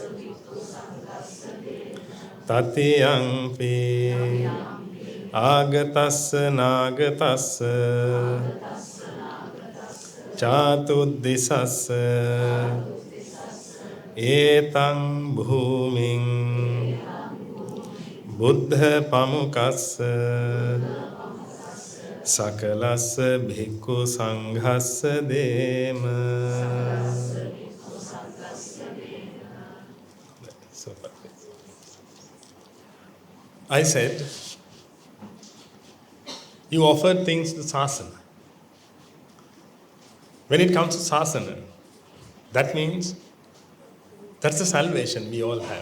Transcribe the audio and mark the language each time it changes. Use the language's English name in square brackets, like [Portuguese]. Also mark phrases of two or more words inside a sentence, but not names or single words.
[Pali] Tatiyampi Agatassa Nagatassa Chatuddisassa Etang Bhuming Buddha Pamukassa Sakalassa Bhikkhu Sanghassa Dema. [English] So perfect. I said, you offered things to Sasana. When it comes to Sasana, that means that's the salvation we all have.